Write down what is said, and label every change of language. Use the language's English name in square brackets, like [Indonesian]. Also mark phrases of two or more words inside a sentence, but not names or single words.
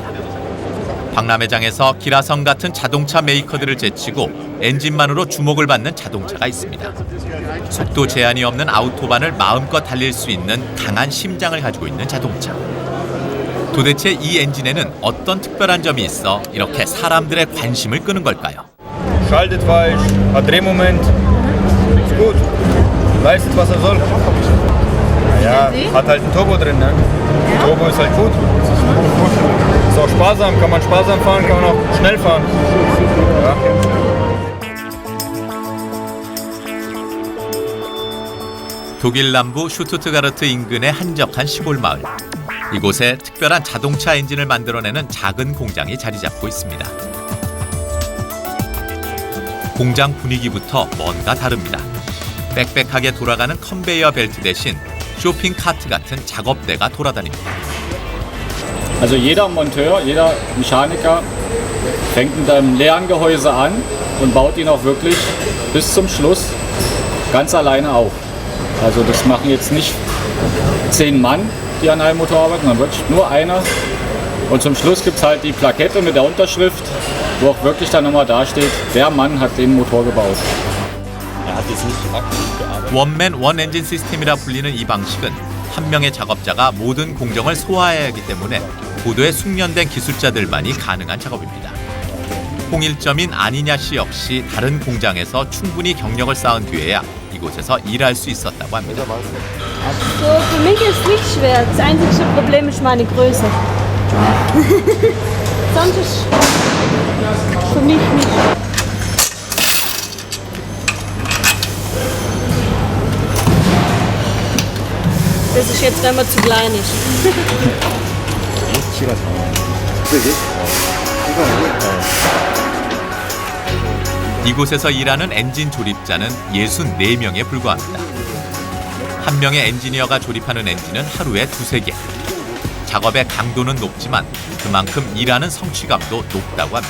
[Korean] 박람회장에서 기라성 같은 자동차 메이커들을 제치고 엔진만으로 주목을 받는 자동차가 있습니다. 속도 제한이 없는 아우토반을 마음껏 달릴 수 있는 강한 심장을 가지고 있는 자동차. 도대체 이 엔진에는 어떤 특별한 점이 있어 이렇게 사람들의 관심을 끄는 걸까요? [German] Schaltet falsch, hat Drehmoment, ist gut, leistet was er soll. Ja, hat halt ein Turbo drin, ne? Turbo ist halt gut. Ist auch sparsam, kann man sparsam fahren, kann man auch schnell fahren. Ja. [Korean] 독일 남부 슈투트가르트 인근의 한적한 시골 마을. 이곳에 특별한 자동차 엔진을 만들어내는 작은 공장이 자리 잡고 있습니다. 공장 분위기부터 뭔가 다릅니다. 빽빽하게 돌아가는 컨베이어 벨트 대신 쇼핑 카트 같은 작업대가 돌아다닙니다. [German] Also jeder Monteur, jeder Mechaniker fängt mit einem leeren Gehäuse an und baut ihn auch wirklich bis zum Schluss ganz alleine auf. Also das machen jetzt nicht 10 Mann, die an einem Motor arbeiten, sondern wirklich nur einer. Und zum Schluss gibt es halt die Plakette mit der Unterschrift, wo auch wirklich dann nochmal dasteht, der Mann hat den Motor gebaut. [English] one man one engine [Korean] 시스템이라 불리는 이 방식은 한 명의 작업자가 모든 공정을 소화해야 하기 때문에 고도의 숙련된 기술자들만이 가능한 작업입니다. 홍일점인 아니냐 씨 역시 다른 공장에서 충분히 경력을 쌓은 뒤에야 이곳에서 일할 수 있었다고 합니다. [German] So, für mich ist nicht schwer. Das einzige Problem ist meine Größe. Sonst ist für mich nicht. Das ist jetzt, wenn man zu klein ist. [Korean] 이곳에서 일하는 엔진 조립자는 64명에 불과합니다. 한 명의 엔지니어가 조립하는 엔진은 하루에 2-3개. 작업의 강도는 높지만 그만큼 일하는 성취감도 높다고 합니다.